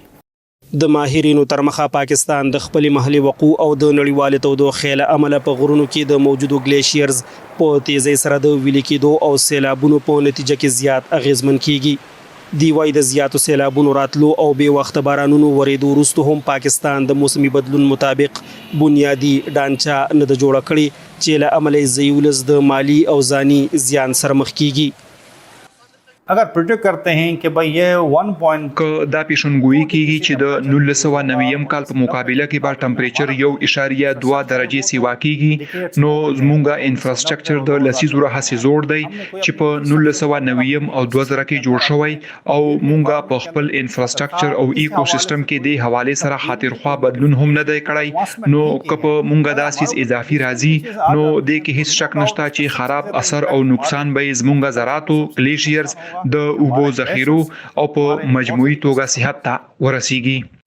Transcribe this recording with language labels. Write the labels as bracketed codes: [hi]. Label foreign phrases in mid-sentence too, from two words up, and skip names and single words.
[ps] د ماهرینو تر مخه پاکستان د خپل محلي وقوع او د نړیوالې تودوخې له امله په غرونو کې د موجودو ګلیشیرز په تیزۍ سره د ویلي کېدو او سیلابونو په نتیجه کې زیات اغیزمن کیږي. دی وايي د زیاتو سیلابونو راتلو او بې وخته بارانونو ورېدو وروسته هم پاکستان د موسمي بدلون مطابق بنیادي ډانچه نه ده جوړه کړې چې له امله یې ځایي ولس د مالي او ځاني زیان سره مخ کیږي. [ur] اگر پریڈکٹ کرتے ہیں کہ بھائی یہ 1 پوائنٹ [ps] که دا پیشنګویي کیږي چې د 1990 کال په مقابله کې به ټمپریچر 1.2 درجې سیوا کیږي نو زموږه انفراستراکچر د لسیزو راهیسې زوړ دی چې په 1990 او 2000 کې جوړ شوی او مونږه په خپل انفراستراکچر او ایکو سیستم کې د حواله سره خاطرخوا بدلون هم نه دی کړی نو که په مونږه دا سیس اضافي راځي نو د کې هیڅ شک نشته چې خراب اثر او نقصان به زموږه زراعتو گلیشیرز د اوبو ذخیرو او په مجموعي توګه صحت ته ورسیږي.